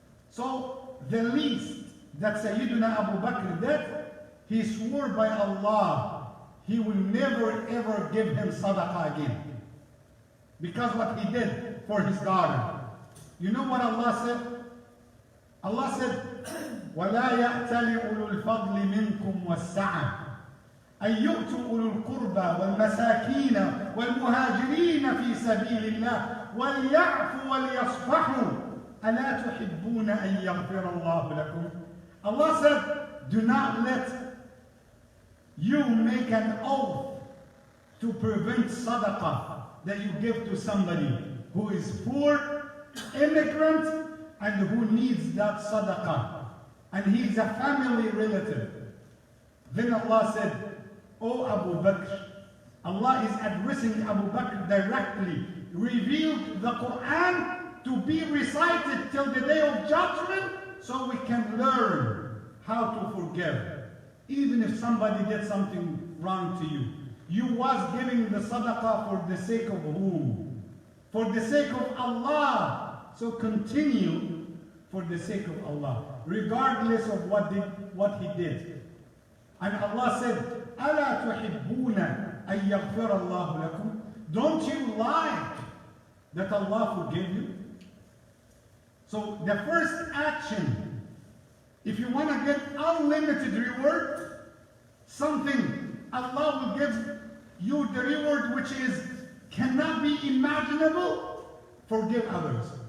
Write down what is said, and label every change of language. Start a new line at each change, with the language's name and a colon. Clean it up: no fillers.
English: So the least that Sayyiduna Abu Bakr did, he swore by Allah, he will never ever give him sadaqah again. Because what he did for his daughter. You know what Allah said?
Arabic: Allah said, وَلَا يَأْتَلِ أُولُو الْفَضْلِ مِنْكُمْ وَالسَّعَةِ أن يؤتوا أولو القربى والمساكين والمهاجرين في سبيل الله وليعفوا وليصفحوا ألا تحبون أن يغفر الله لكم.
English: Allah said, do not let you make an oath to prevent sadaqah that you give to somebody who is poor, immigrant, and who needs that sadaqah. And he's a family relative. Then Allah said, O Abu Bakr, Allah is addressing Abu Bakr directly, revealed the Quran to be recited till the day of judgment so we can learn how to forgive. Even if somebody did something wrong to you. You was giving the sadaqah for the sake of whom? For the sake of Allah. So continue for the sake of Allah, regardless of what he did.
Arabic: And Allah said, أَلَا تُحِبُّونَ أَن يَغْفِرَ اللَّهُ لَكُمْ.
English: Don't you like that Allah forgive you? So the first action, if you want to get unlimited reward, something Allah will give you the reward which cannot be imaginable, forgive others.